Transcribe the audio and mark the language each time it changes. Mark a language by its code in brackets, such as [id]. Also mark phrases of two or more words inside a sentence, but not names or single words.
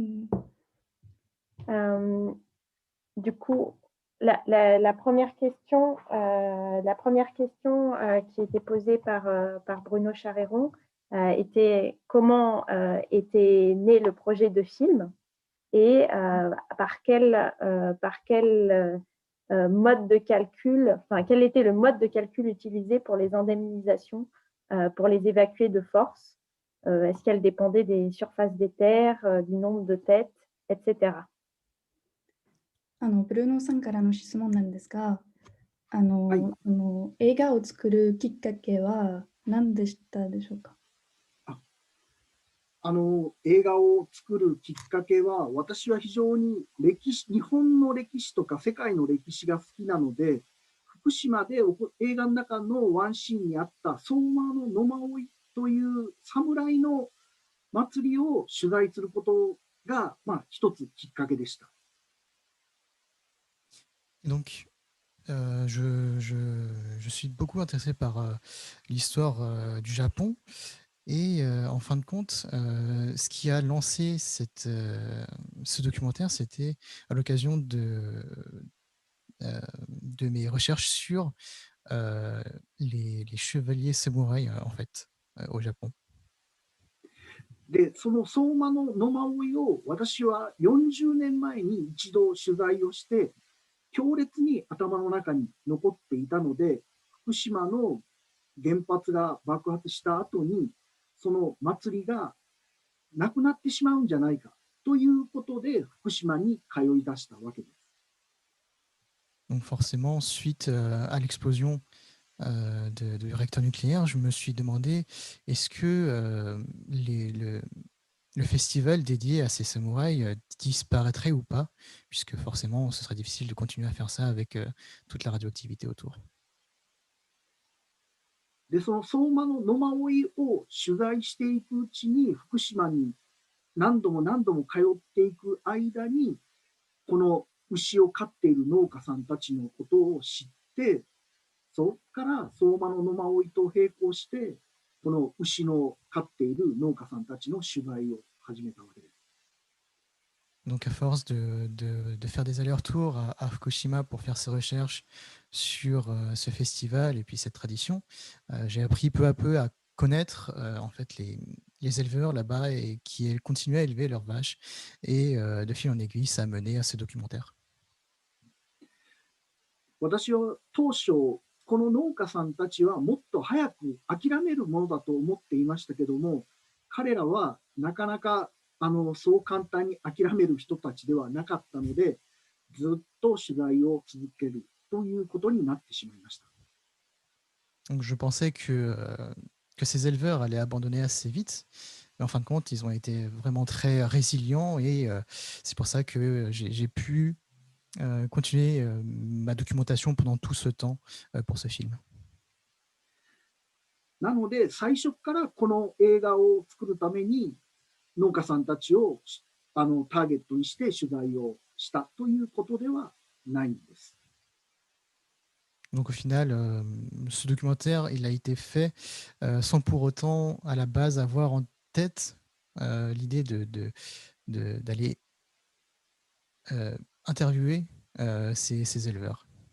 [fr] Du coup, la première question qui était posée par Bruno Charéron était comment était né le projet de film et par quel mode de calcul, enfin quel était le mode de calcul utilisé pour les indemnisations, pour les évacuer de force. Est-ce qu'elles dépendaient des surfaces des terres, du nombre de têtes, etc. [ja] ブルーノさんからの質問なんですが、はい映画を作るきっかけは何でしたでしょうか？映画を作るきっかけは、私は非常に日本の歴史とか世界の歴史が好きなので、福島で映画の中のワンシーンにあった相馬の野馬追という侍の祭りを取材することが、一つきっかけでした。 [fr] Donc, je suis beaucoup intéressé par l'histoire du Japon et en fin de compte, ce qui a lancé ce documentaire, c'était à l'occasion de mes recherches sur les chevaliers samouraïs en fait au Japon. [ja] で、その相馬の野馬追を私は40年前に一度取材をして、 強烈に頭の中に残っていたので、福島の原発が爆発した後に、その祭りがなくなってしまうんじゃないかということで、福島に通い出したわけです。 [fr] Donc forcément, suite à l'explosion du réacteur nucléaire, je me suis demandé est-ce que le festival dédié à ces samouraïs disparaîtrait ou pas, puisque forcément, ce serait difficile de continuer à faire ça avec toute la radioactivité autour. [ja] で、その相馬の野馬追を取材していくうちに、福島に何度も何度も通っていく間に、この牛を飼っている農家さんたちのことを知って、そこから相馬の野馬追と並行して、この牛の飼っている農家さんたちの取材を始めたわけです。 [fr] Donc, à force de faire des allers-retours à Fukushima pour faire ces recherches sur ce festival et puis cette tradition, j'ai appris peu à peu à connaître en fait les éleveurs là-bas et qui continuaient à élever leurs vaches. Et de fil en aiguille, ça a mené à ce documentaire. [ja] 私は当初、この農家さんたちはもっと早く諦めるものだと思っていましたけども、彼らはなかなかそう簡単に諦める人たちではなかったので、ずっと取材を続けるということになってしまいました。 [fr] Donc, je pensais que ces éleveurs allaient abandonner assez vite, mais en fin de compte, ils ont été vraiment très résilients et c'est pour ça que j'ai pu continuer ma documentation pendant tout ce temps pour ce film. [ja] なので、最初からこの映画を作るために、農家さんたちをターゲットにして取材をしたということではないんです。 [fr] Donc au final, ce documentaire, il a été fait sans pour autant, à la base, avoir en tête l'idée d'aller interviewer ces éleveurs.